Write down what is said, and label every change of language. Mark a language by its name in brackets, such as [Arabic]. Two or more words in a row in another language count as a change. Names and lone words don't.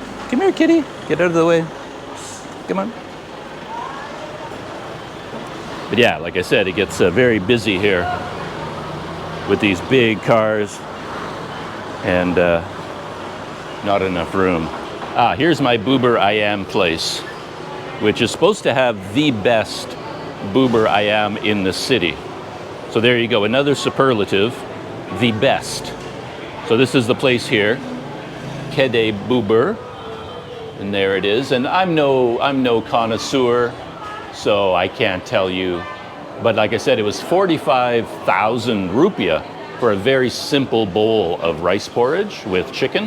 [English] Come here, kitty. Get out of the way. Come on. But yeah, like I said, it gets very busy here with these big cars and not enough room. Ah, here's my [Indonesian] bubur ayam [English] place, which is supposed to have the best [Indonesian] bubur ayam [English] in the city. So there you go, another superlative, the best. So this is the place here, Kede Bubur, and there it is. And I'm no connoisseur, so I can't tell you. But like I said, it was 45,000 rupiah for a very simple bowl of rice porridge with chicken.